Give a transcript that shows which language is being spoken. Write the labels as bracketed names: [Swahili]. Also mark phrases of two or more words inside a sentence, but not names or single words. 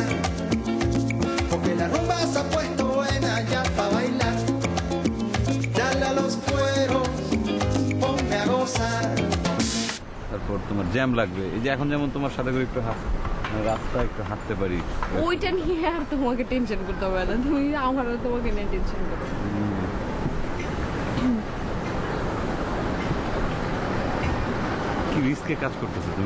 [Spanish] Porque la rumba se ha puesto buena ya para bailar. Dale a los cueros y ponme a gozar. [Bangla] তারপর তোমার জ্যাম লাগবে, এই যে এখন যেমন তোমার সাথে করে একটু রাস্তা একটু হাঁটতে পারি। ওইটা নিয়ে আর তোমাকে টেনশন করতে হবে না, তুমি আমারও তোমাকে নিয়ে টেনশন করো। কি রিস্কে কাজ করতেছো তুমি?